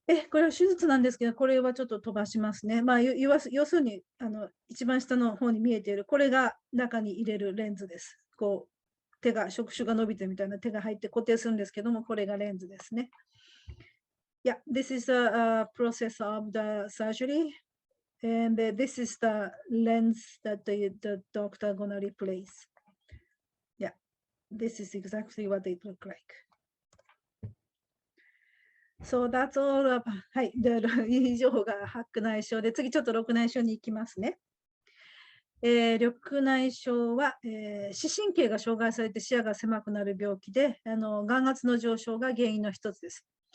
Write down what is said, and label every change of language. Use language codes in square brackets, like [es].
[ja] これは手術なんですけど、これはちょっと飛ばしますね。要するに一番下の方に見えている、これが中に入れるレンズです。こう触手が伸びてみたいな手が入って固定するんですけども、これがレンズですね。 [en] Yeah, this is a process of the surgery, and this is the lens that the doctor gonna replace. Yeah, this is exactly what it look like. So that's all of, [ja] はい、以上が白内障で、次ちょっと緑内障に行きますね。緑内障は、視神経が障害されて視野が狭くなる病気で、眼圧の上昇が原因の一つです。